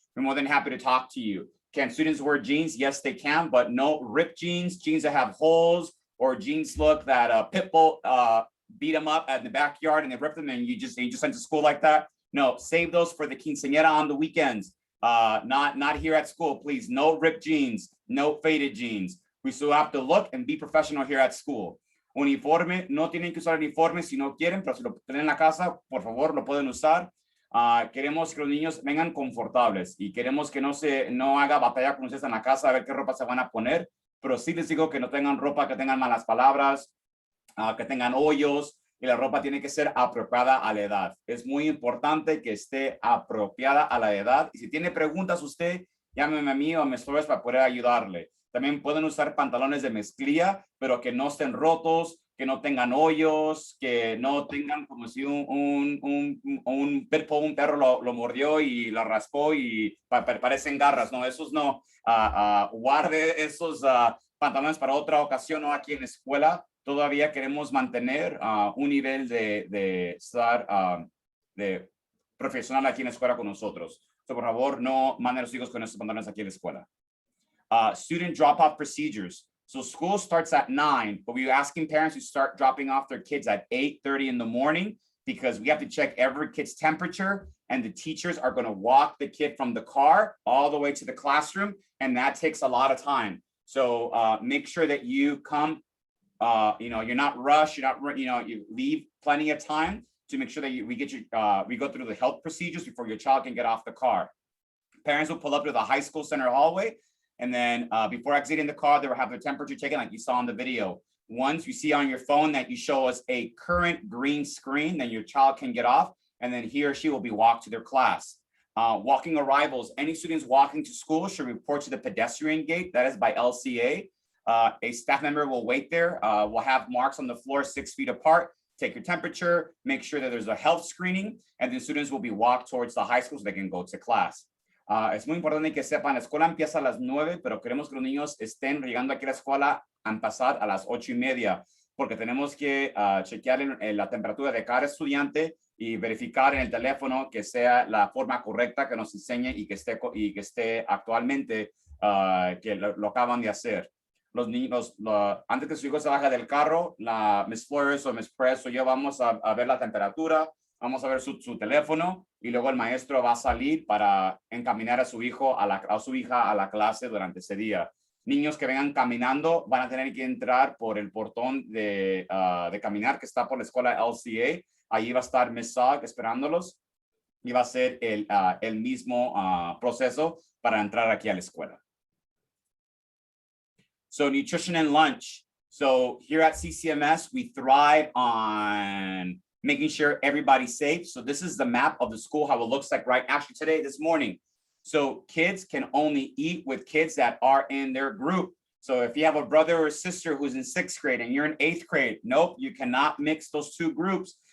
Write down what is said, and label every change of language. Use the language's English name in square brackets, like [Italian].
[English] We're more than happy to talk to you. Can students wear jeans? Yes, they can, but no ripped jeans, jeans that have holes, or jeans look that pit bull beat them up in the backyard and they rip them and you just sent to school like that. No, save those for the quinceañera on the weekends. Not here at school, please. No ripped jeans, no faded jeans. We still have to look and be professional here at school. [Spanish] Uniforme, no tienen que usar uniforme si no quieren, pero si lo tienen en la casa, por favor, lo pueden usar. Queremos que los niños vengan confortables y queremos que no haga batalla con ustedes en la casa a ver qué ropa se van a poner, pero sí les digo que no tengan ropa que tengan malas palabras, que tengan hoyos, y la ropa tiene que ser apropiada a la edad. Es muy importante que esté apropiada a la edad. Y si tiene preguntas usted, llámeme a mí o a mis flores para poder ayudarle. También pueden usar pantalones de mezclilla, pero que no estén rotos, que no tengan hoyos, que no tengan como si un perro lo mordió y lo raspó y parecen garras. No, esos no. Guarde esos pantalones para otra ocasión, no aquí en la escuela. Todavía queremos mantener un nivel de estar de profesional aquí en la escuela con nosotros. So, por favor, no manden a los hijos con estos pantalones aquí en la escuela. [English] Student drop-off procedures. So school starts at 9, but we're asking parents to start dropping off their kids at 8:30 in the morning because we have to check every kid's temperature, and the teachers are going to walk the kid from the car all the way to the classroom, and that takes a lot of time. So make sure that you come, you're not rushed, you leave plenty of time to make sure that we go through the health procedures before your child can get off the car. Parents will pull up to the high school center hallway, and then before exiting the car, they will have their temperature taken like you saw in the video. Once you see on your phone that you show us a current green screen, then your child can get off, and then he or she will be walked to their class. Walking arrivals, any students walking to school should report to the pedestrian gate, that is by LCA. A staff member will wait there. We'll have marks on the floor 6 feet apart, take your temperature, make sure that there's a health screening, and the students will be walked towards the high school so they can go to class. [Spanish] Es muy importante que sepan, la escuela empieza a las 9, pero queremos que los niños estén llegando aquí a la escuela a pasar a las 8:30, porque tenemos que chequear la temperatura de cada estudiante y verificar en el teléfono que sea la forma correcta que nos enseñe y que esté actualmente que lo acaban de hacer. Los niños, antes que su hijo se baje del carro, Miss Flores o Miss Press o yo vamos a ver la temperatura, vamos a ver su teléfono y luego el maestro va a salir para encaminar a su hijo a su hija a la clase durante ese día. Niños que vengan caminando van a tener que entrar por el portón de caminar que está por la escuela LCA. Ahí va a estar Miss Sog esperándolos y va a ser el mismo proceso para entrar aquí a la escuela. [English] So nutrition and lunch. So here at CCMS, we thrive on making sure everybody's safe. So this is the map of the school, how it looks like this morning. So kids can only eat with kids that are in their group. So if you have a brother or sister who's in 6th grade and you're in 8th grade, nope, you cannot mix those two groups.